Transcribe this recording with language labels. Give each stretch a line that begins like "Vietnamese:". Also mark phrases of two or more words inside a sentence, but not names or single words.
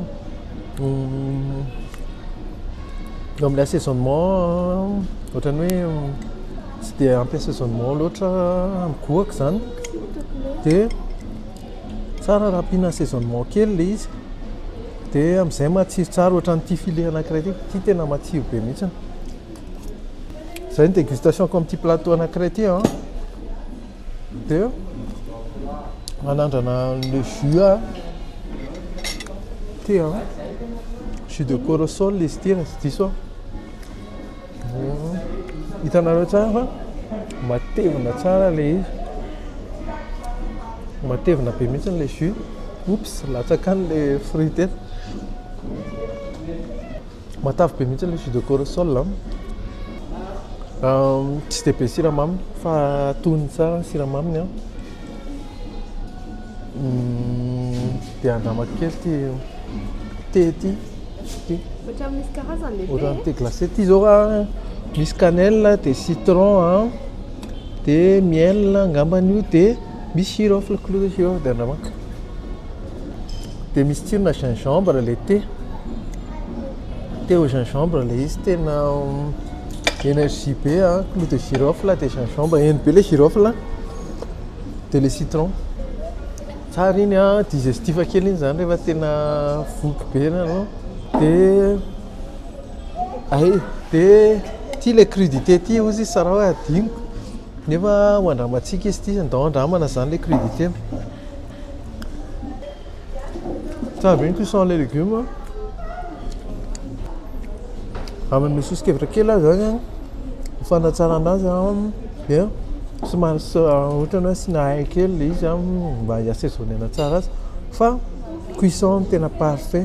Malagasy: am'le assaisonnement ohatrany hoe tsy de ampy assaisonnement loatra amikohaka zany de tsara raha ampiana assaisonnement kely le izy de am'izay matsiro tsara ohatran'ity filet anankiray ty tena matsiro be mihitsy zay ny dégustation ko amin'ity plateau anankiray ty de anandrana le jus ty
French: jus de corossol
Malagasy: izy ty raha sy diso hitanareo tsara fa matevina tsara le izy matevina be mihitsy le jus oups latsakany le fruit eto matavy be mihitsy le
French: jus de corossol
Malagasy: tsy de be siramamy fa tony tsara siramaminy de andramako kely ty ty ohatran'ny
French: thé glacé
Malagasy: ty zao misy cannelle de citron de miel angambany io de misy girofle
French: clou de girofle
Malagasy: de andramako de misy tsirona gingembre le thé
French: au gingembre
Malagasy: le izy tena énergie be
French: clou de girofle
Malagasy: de gingembre eny be le girofle de le citron tsara iny digestif kely iny zany rehefa tena voky be anao de ty le crudité ty ozy tsara hoe adiniko nefa hoandramantsika izy ty andao andramana zany le crudité tsara be ny cuisson le légumes amin'ny sosokevitra kely zany fanatsara anazy de somary ohatrany hoe sy nahay kely le izy mba hiassaisonnena tsara azy fa cuisson tena parfait